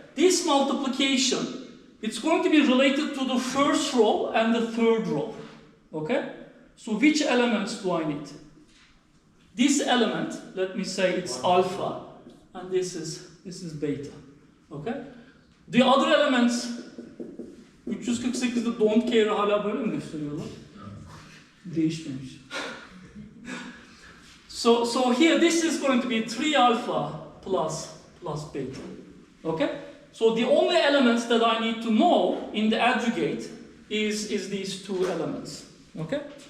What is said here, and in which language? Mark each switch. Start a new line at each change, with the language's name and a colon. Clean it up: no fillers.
English: This multiplication, it's going to be related to the first row and the third row, okay? So which elements do I need? This element, let me say it's alpha, and this is beta, okay? The other elements,
Turkish: 348'de don't care hala böyle mi gösteriyorlar? Değişmemiş.
English: So here this is going to be 3 alpha plus beta, okay? So the only elements that I need to know in the adjugate is these two elements, okay?